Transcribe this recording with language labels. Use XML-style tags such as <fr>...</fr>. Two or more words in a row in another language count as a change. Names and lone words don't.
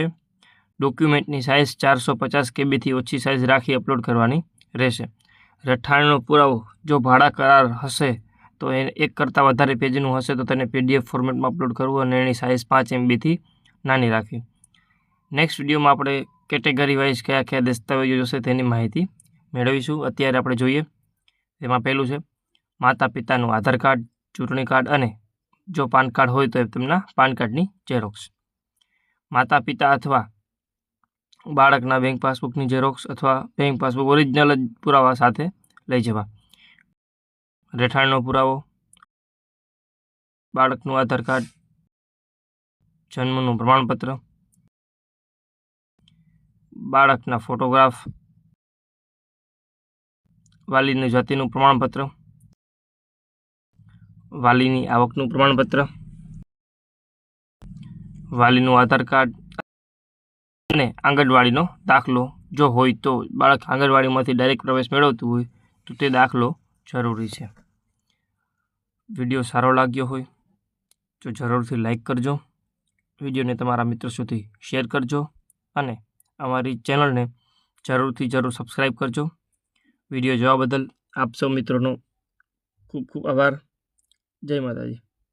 <gu>ડૉક્યુમેન્ટની સાઇઝ 450 KB થી ઓછી સાઇઝ રાખી અપલોડ કરવાની રહેશે। રહેઠાણનો પુરાવો જો ભાડા કરાર હશે તો એક કરતા વધારે પેજનું હશે તો તેને</gu> <en>PDF format</en> <gu>માં અપલોડ કરવું અને એની સાઇઝ 5 MB થી નાની રાખી।</gu> <en>next video</en> <gu>માં આપણે</gu> <en>category wise</en> <gu>ક્યા ક્યા દસ્તાવેજો જોશે તેની માહિતી મેળવીશું। અત્યારે આપણે જોઈએ તેમાં પહેલું છે માતા પિતાનું આધાર કાર્ડ, ચૂંટણી કાર્ડ અને જો પાન કાર્ડ હોય તો તેમના પાન કાર્ડની ઝેરોક્સ। માતા પિતા અથવા બાળકના બેંક પાસબુકની ઝેરોક્સ અથવા બેંક પાસબુક ઓરિજિનલ પુરાવા સાથે લઈ જવા। રહેઠાણનો પુરાવો, બાળકનું આધાર કાર્ડ, જન્મનું પ્રમાણપત્ર, બાળકના ફોટોગ્રાફ, વાલીની જાતિનું પ્રમાણપત્ર, વાલીની આવકનું પ્રમાણપત્ર, વાલીનું આધાર કાર્ડ અને આંગણવાડીનો દાખલો જો હોય તો બાળક આંગણવાડીમાંથી ડાયરેક્ટ પ્રવેશ મેળવતું હોય તો તે દાખલો જરૂરી છે। વિડિયો સારો લાગ્યો હોય તો જરૂરથી લાઇક કરજો, વિડિયોને તમારા મિત્ર સુધી શેર કરજો અને અમારી ચેનલને જરૂર સબ્સ્ક્રાઇબ કરજો। વિડિયો જોવા બદલ આપ સૌ મિત્રો ખૂબ ખૂબ આભાર। જય માતાજી।</gu>